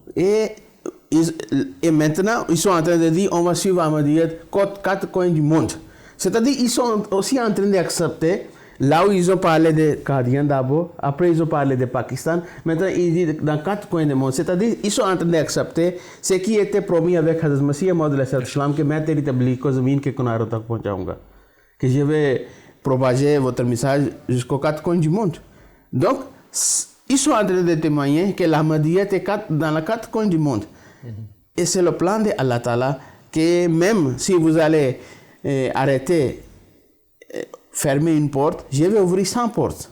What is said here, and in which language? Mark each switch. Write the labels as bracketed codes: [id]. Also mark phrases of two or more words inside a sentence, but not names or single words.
[fr] Et maintenant, ils sont en train de dire on va suivre Ahmadiyyat 4 coins du monde. C'est-à-dire qu'ils sont aussi en train d'accepter. Là où ils ont parlé de Qadian d'abord, après ils ont parlé de Pakistan, maintenant ils disent dans 4 coins du monde. C'est-à-dire qu'ils sont en train d'accepter ce qui était promis avec Hazrat Masih Maud que [ur] میں تیری تبلیغ کو زمین کے کناروں تک پہنچاؤں گا, [fr] que je vais propager votre message jusqu'aux 4 coins du monde. Donc, ils sont en train de témoigner que l'Ahmadiyyat est dans les 4 coins du monde. Et c'est le plan de Allah Ta'ala que même si vous allez arrêter, fermer une porte, je vais ouvrir 100 portes.